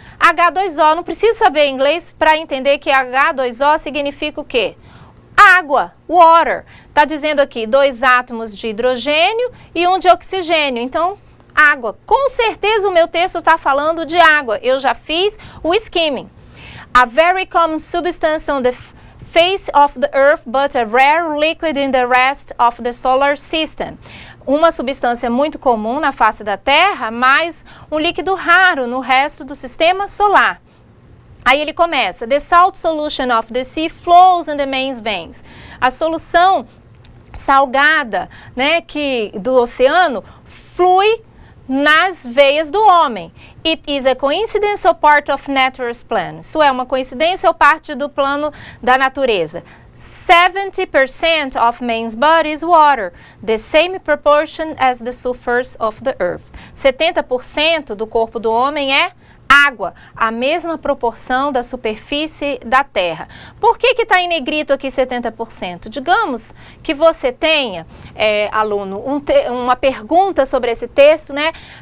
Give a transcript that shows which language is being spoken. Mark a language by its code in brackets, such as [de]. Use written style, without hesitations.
[pt] H2O, não preciso saber inglês para entender que H2O significa o quê? Água, water. Está dizendo aqui 2 átomos de hidrogênio e 1 de oxigênio. Então, água. Com certeza o meu texto está falando de água. Eu já fiz o skimming. [en] A very common substance on the face of the earth, but a rare liquid in the rest of the solar system. [pt] Uma substância muito comum na face da Terra, mas um líquido raro no resto do sistema solar. Aí ele começa, [en] the salt solution of the sea flows in the main veins. [pt] A solução salgada, né, do oceano flui nas veias do homem. [en] It is a coincidence or part of nature's plan. [pt] Isso é uma coincidência ou parte do plano da natureza. [en] 70% of man's body is water, the same proportion as the surface of the earth. [pt] 70% do corpo do homem é água, a mesma proporção da superfície da Terra. Por que está em negrito aqui 70%? Digamos que você tenha, aluno, uma pergunta sobre esse texto, né?